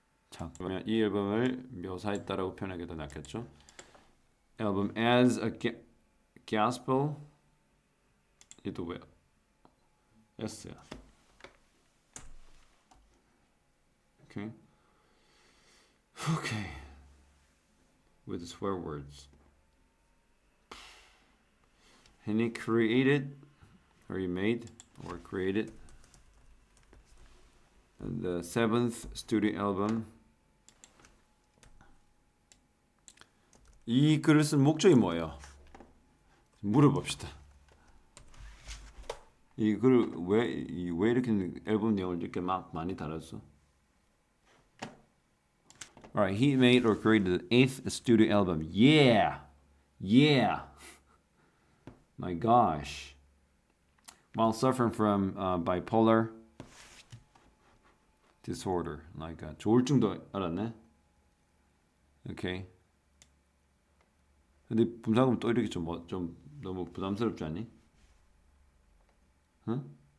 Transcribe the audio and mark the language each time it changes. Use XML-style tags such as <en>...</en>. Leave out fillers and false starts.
<ko>자, 그러면 이 앨범을 묘사했다라고 표현하기 더 낫겠죠?</ko> <en>앨범 as a gospel.</en> <ko>이도 왜요? S야.</ko> <en>Okay. Okay. With swear words. And he created, or he made, or created the 7th studio album.</en> <ko>이 글을 쓴 목적이 뭐예요? 물어봅시다. 이 글을 왜 이렇게 앨범 내용을 이렇게 막 많이 달았어?</ko> <en>Alright, he made or created the 8th studio album. Yeah! Yeah! My gosh. While suffering from bipolar disorder.</en> <ko>Like 조울증도 알았네?</ko> <en>Okay.</en> <ko>근데 분사금 또 이렇게 좀 너무 부담스럽지 않니? 응?</ko>